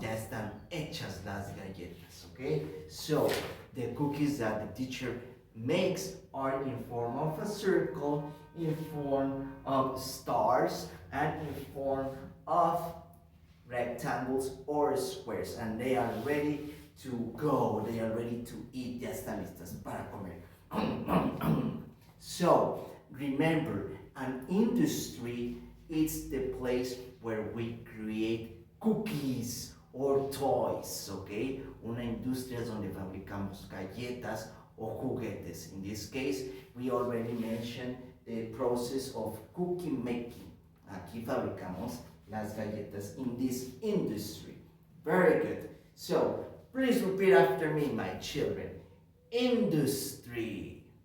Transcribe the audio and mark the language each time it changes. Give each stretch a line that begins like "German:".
Spanish: Ya están hechas las galletas, okay?
English: So the cookies that the teacher makes are in form of a circle, in form of stars, and in form of rectangles or squares, and they are ready to go. They are ready to eat.
Spanish: Ya están listas para comer.
English: So remember, an industry is the place where we create cookies or toys, okay?
Spanish: Una industria es donde fabricamos galletas o juguetes.
English: In this case, we already mentioned the process of cookie making.
Spanish: Aquí fabricamos las galletas
English: in this industry. Very good. So, please repeat after me, my children. Industry.